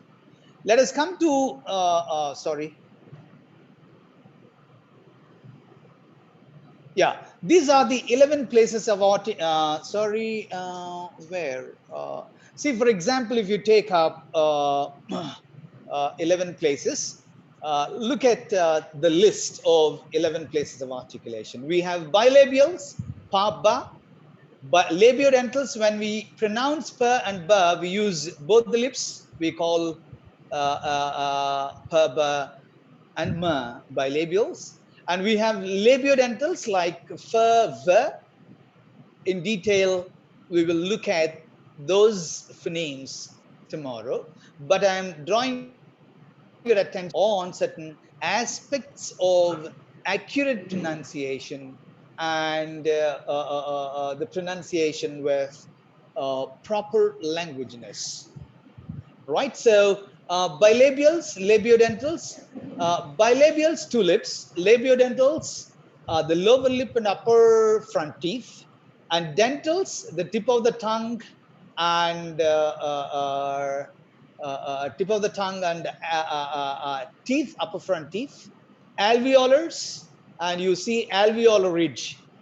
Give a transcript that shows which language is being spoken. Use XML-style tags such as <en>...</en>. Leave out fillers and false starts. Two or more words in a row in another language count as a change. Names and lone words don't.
<en>Let us come to, these are the 11 places of see, for example, if you take up 11 places, look at the list of 11 places of articulation. We have bilabials, pa, ba, but labiodentals, when we pronounce pa and ba, we use both the lips. We call pa, ba, and ma bilabials. And we have labiodentals like fa, va. In detail, we will look at those phonemes tomorrow. But I'm drawing your attention on certain aspects of accurate pronunciation and the pronunciation with proper languageness. Right? So bilabials, labiodentals, bilabials, 2 lips, labiodentals, the lower lip and upper front teeth, and dentals, the tip of the tongue and tip of the tongue and teeth, upper front teeth, alveolars, and you see alveolar ridge.</en>